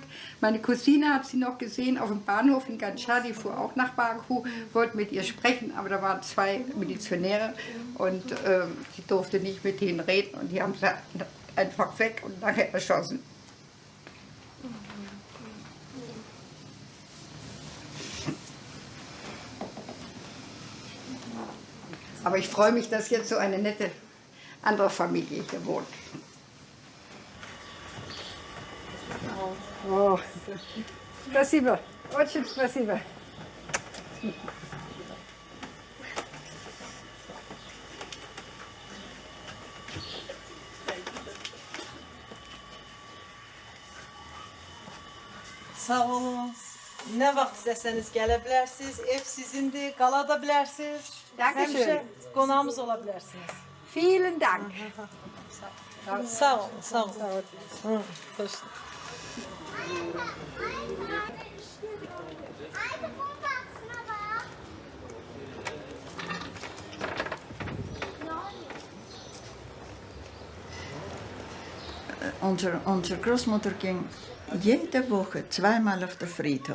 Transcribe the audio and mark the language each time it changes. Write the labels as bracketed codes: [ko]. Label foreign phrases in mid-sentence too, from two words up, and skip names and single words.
[de] Meine Cousine hat sie noch gesehen auf dem Bahnhof in Ganjcha, die fuhr auch nach Baku, wollte mit ihr sprechen, aber da waren 2 Milizionäre und sie durfte nicht mit denen reden und die haben sie einfach weg und nachher erschossen. Aber ich freue mich, dass jetzt so eine nette andere Familie hier wohnt. [ru] Oh, спасибо, очень спасибо. [az] Sağ olun. Ne vaxt istəsəniz gələ bilərsiniz, ev sizindir, qala da bilərsiniz. Həmişə qonağımız ola bilərsiniz. [de] Vielen Dank. [az] Sağ olun, sağ olun. Hoş. [de] Unsere Großmutter ging jede Woche 2-mal auf den Friedhof.